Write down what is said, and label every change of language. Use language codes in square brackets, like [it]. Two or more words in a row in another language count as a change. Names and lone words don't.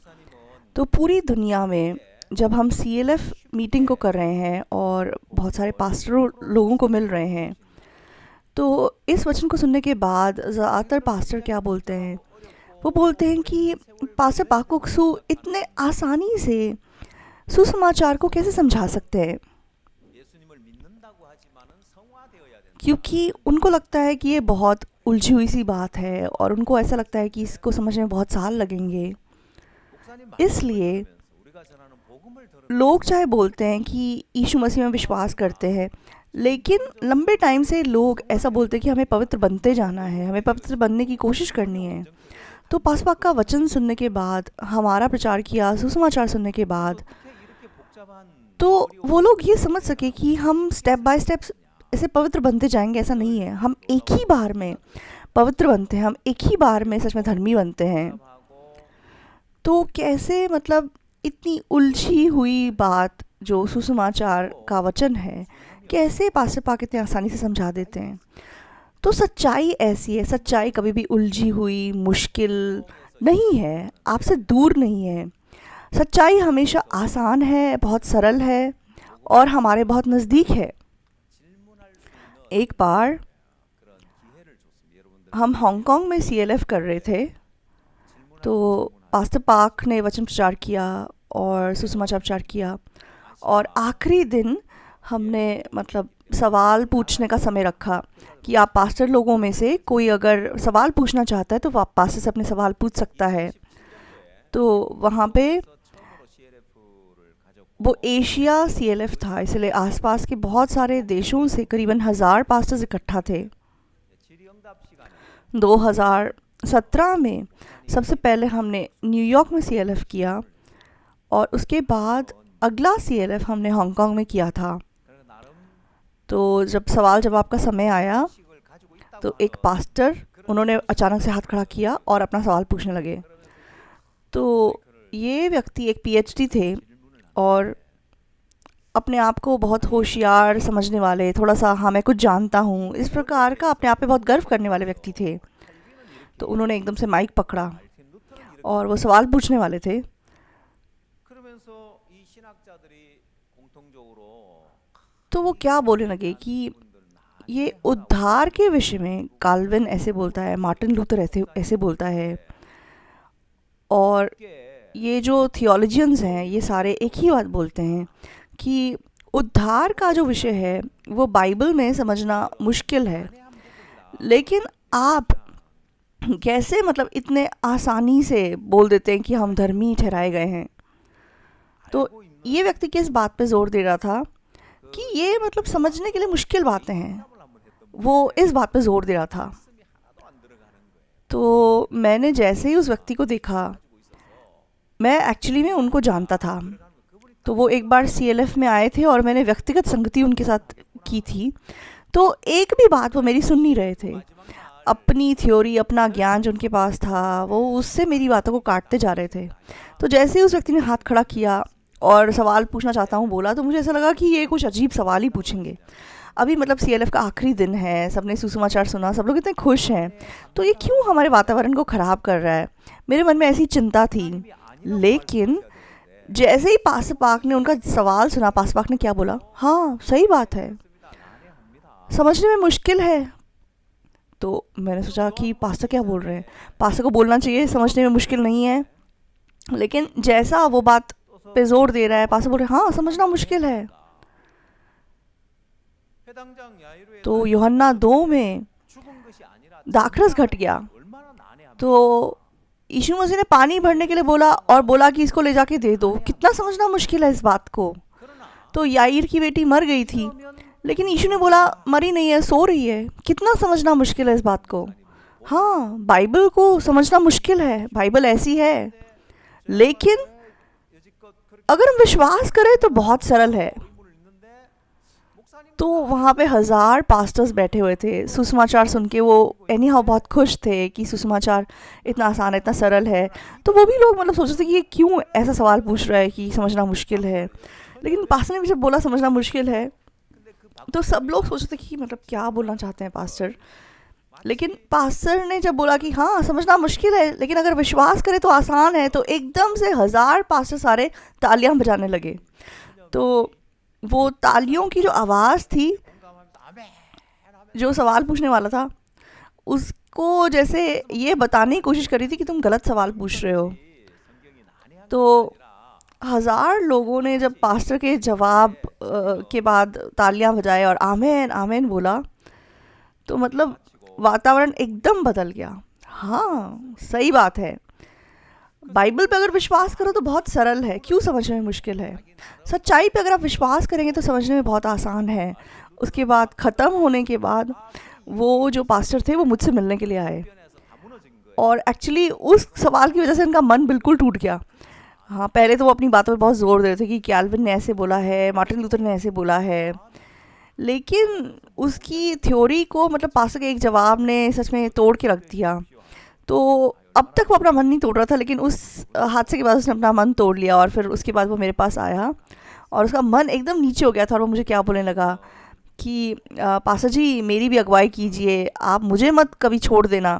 [hi] तो पूरी दुनिया में जब हम CLF मीटिंग को कर रहे हैं और बहुत सारे पास्टरों लोगों को मिल रहे हैं, तो इस वचन को सुनने के बाद ज़्यादातर पास्टर क्या बोलते हैं? वो बोलते हैं कि पास्टर पाकुक्सु इतने आसानी से सुसमाचार को कैसे समझा सकते हैं, [ko] 예수님을 믿는다고 하지만은 성화되어야 된다. [hi] क्योंकि उनको लगता है कि ये बहुत उलझी हुई सी बात है और उनको ऐसा लगता है कि इसको समझने में बहुत साल लगेंगे। [ko] 목사님 [hi] इसलिए [ko] 말씀을 우리가 전하는 복음을 들으면 [hi] लोग चाहे बोलते हैं कि यीशु मसीह में विश्वास करते हैं, लेकिन लंबे टाइम से लोग ऐसा बोलते हैं कि हमें पवित्र बनते जाना है, हमें पवित्र बनने की कोशिश करनी है। तो पासपाक का वचन सुनने के बाद, हमारा प्रचार किया, सुसमाचार सुनने के बाद, [ko] 어떻게 이렇게 복잡한 [hi] तो वो लोग ये समझ सके कि हम [en] step by step [hi] ऐसे पवित्र बनते जाएंगे। ऐसा नहीं है। हम एक ही बार में पवित्र बनते हैं, हम एक ही बार में सच में धर्मी बनते हैं। [ko] 복잡하고 [hi] तो कैसे, मतलब इतनी उलझी हुई बात जो सुसमाचार का वचन है, कैसे पास्टर पाक इतने आसानी से समझा देते हैं? तो सच्चाई ऐसी है। सच्चाई कभी भी उलझी हुई, मुश्किल नहीं है, आपसे दूर नहीं है। सच्चाई हमेशा आसान है, बहुत सरल है और हमारे बहुत नज़दीक है। [ko] 질문할 수 있는 [hi] एक बार [ko] 그런 기회를 줬습니다. 여러분들 [hi] हम हांगकांग में CLF कर रहे थे, तो पास्टर पाक ने वचन प्रचार किया और सुसमाचार प्रचार किया और आखिरी दिन हमने मतलब सवाल पूछने का समय रखा कि आप पास्टर लोगों में से कोई अगर सवाल पूछना चाहता है तो वो आप पास्टर से अपने सवाल पूछ सकता है। तो वहाँ पे [ko] 처음으로 CLF를 가졌고 [hi] वो एशिया CLF था, इसलिए आसपास के बहुत सारे देशों से करीबन 1000 पास्टर्स इकट्ठा थे। [ko] 질의응답 시간에 [hi] 2017 में सबसे पहले हमने न्यूयॉर्क में CLF किया और उसके बाद अगला CLF हमने हांगकांग में किया था। [ko] 그래서 나름 [hi] तो जब सवाल जवाब का समय आया [ko] 식을 가지고 있다고 [hi] तो एक पास्टर, उन्होंने अचानक से हाथ खड़ा किया और अपना सवाल पूछने लगे। तो ये व्यक्ति एक PhD थे और अपने आप को बहुत होशियार समझने वाले, थोड़ा सा हाँ मैं कुछ जानता हूँ इस प्रकार का अपने आप पे बहुत गर्व करने वाले व्यक्ति थे। तो उन्होंने एकदम से माइक पकड़ा [ko] 말틴 루터를 [hi] और वो [ko] 이렇게 [hi] सवाल पूछने वाले थे। [ko] 그러면서 이 신학자들이 공통적으로 [hi] तो वो [ko] 이 [hi] क्या बोलने [ko] 신학에 [hi] लगे [ko] 대한 [hi] कि [ko] 질문들 [hi] ये [ko] 많이 하라고 [hi] उद्धार के विषय में काल्विन ऐसे बोलता है, मार्टिन लूथर ऐसे ऐसे बोलता है, और [ko] 쉽게 [hi] ये जो थियोलॉजियंस हैं ये सारे एक ही बात बोलते हैं कि उद्धार का जो विषय है वो बाइबल में समझना मुश्किल है। [ko] 난해한 부분이다. [hi] लेकिन आप कैसे मतलब इतने आसानी से बोल देते हैं कि हम धर्मी ठहराए गए हैं। तो [ko] 알고 있는 [hi] ये व्यक्ति किस बात पे ज़ोर दे रहा था [ko] 그 [hi] कि ये मतलब समझने के लिए मुश्किल बातें हैं, [ko] 상담을 한번 했던 [hi] वो [ko] 분인데 [hi] इस बात पे ज़ोर दे रहा था। [ko] 말씀이 하나도 안 들어가는 거예요. [hi] तो मैंने जैसे ही उस व्यक्ति को देखा, [ko] 가지고 있어서 [hi] मैं एक्चुअली में उनको जानता था। [ko] 들어가는 거 그분이 [hi] तो वो एक बार सीएलएफ में आए थे और मैंने व्यक्तिगत संगति उनके साथ की थी। तो एक भी बात वो मेरी सुन नहीं रहे थे। [ko] 마지막 날 [hi] अपनी थ्योरी, अपना ज्ञान जो उनके पास था, वो उससे मेरी बातों को काटते जा रहे थे। तो जैसे ही उस व्यक्ति ने हाथ खड़ा किया और सवाल पूछना चाहता हूँ बोला, तो मुझे ऐसा लगा कि ये कुछ अजीब सवाल ही पूछेंगे। अभी मतलब सीएलएफ का आखिरी दिन है, सबने सुसमाचार सुना, सब लोग इतने खुश हैं, तो ये क्यों हमारे वातावरण को ख़राब कर रहा है? मेरे मन में ऐसी चिंता थी। [ko] 하나님이 아니라고 [hi] लेकिन [ko] 말씀하셔야 되는데 [hi] जैसे ही पास्टर पाक ने उनका सवाल सुना, पास्टर पाक ने क्या बोला? हाँ सही बात है, [ko] 맞습니다. 난해합니다. [hi] समझने में मुश्किल है। तो मैंने सोचा कि पास्टर क्या बोल रहे हैं, पास्टर को बोलना चाहिए समझने में मुश्किल नहीं है। लेकिन जैसा वो बात पे जोर दे रहा है, पास्टर बोल रहे हैं हाँ समझना मुश्किल है। [ko] 회당장 야이로의 [hi] तो यूहन्ना 2 में [ko] 죽은 것이 아니라 [hi] दाखरस घट गया। [ko] 얼마나 난해합니까? [hi] तो यीशु मसीह ने पानी भरने के लिए बोला और बोला कि इसको ले जाके दे दो। कितना समझना मुश्किल है इस बात को। [ko] 그러나 [hi] तो याईर की बेटी मर गई थी, [ko] 그러면 [hi] लेकिन यीशु ने बोला मरी नहीं है, सो रही है। कितना समझना मुश्किल है इस बात को। हाँ, बाइबल को समझना मुश्किल है, बाइबल ऐसी है। लेकिन [ko] 여지껏 그렇게 [hi] अगर हम विश्वास करें तो बहुत सरल है। [ko] 의문을 읽는데 목사님 [hi] तो वहाँ पे 1000 पास्टर्स बैठे हुए थे। सुसमाचार सुन के वो [en] any how [hi] बहुत खुश थे कि सुसमाचार इतना आसान है, इतना सरल है। तो वो भी लोग मतलब सोच रहे थे कि ये क्यों ऐसा सवाल पूछ रहा है कि समझना मुश्किल है। लेकिन पास्टर ने भी जब बोला समझना मुश्किल है, [ko] 근데 그 [hi] तो सब लोग सोच रहे थे कि मतलब क्या बोलना चाहते हैं पास्टर। लेकिन पास्टर ने जब बोला कि हाँ समझना मुश्किल है लेकिन अगर विश्वास करें तो आसान है, तो एकदम से 1000 पास्टर सारे तालियां बजाने लगे। तो वो तालियों की जो आवाज़ थी, [ko] 공감하면서 아멘 아멘 [hi] जो सवाल पूछने वाला था उसको जैसे ये बताने की कोशिश करी थी कि तुम गलत सवाल पूछ रहे हो। [ko] 성경이 난해한 [hi] तो [ko] 것이 아니라 [hi] 1000 लोगों ने जब पास्टर के जवाब के बाद तालियां बजाए और आमीन आमीन बोला, तो मतलब वातावरण एकदम बदल गया। हाँ सही बात है, बाइबल पे अगर विश्वास करो तो बहुत सरल है, क्यों समझने में मुश्किल है। सच्चाई पे अगर आप विश्वास करेंगे तो समझने में बहुत आसान है। उसके बाद ख़त्म होने के बाद वो जो पास्टर थे वो मुझसे मिलने के लिए आए, [ko] 변해서 다 무너진 거예요. [hi] और एक्चुअली उस सवाल की वजह से इनका मन बिल्कुल टूट गया। हाँ, पहले तो वो अपनी बातों पे बहुत ज़ोर दे रहे थे कि कैल्विन ने ऐसे बोला है, मार्टिन लूथर ने ऐसे बोला है, लेकिन उसकी थ्योरी को मतलब पास्टर के एक जवाब ने सच में तोड़ के रख दिया। तो अब तक वो अपना मन नहीं तोड़ रहा था, लेकिन उस हादसे के बाद उसने अपना मन तोड़ लिया और फिर उसके बाद वो मेरे पास आया और उसका मन एकदम नीचे हो गया था और वो मुझे क्या बोलने लगा कि पास्टर जी मेरी भी अगुवाई कीजिए, आप मुझे मत कभी छोड़ देना।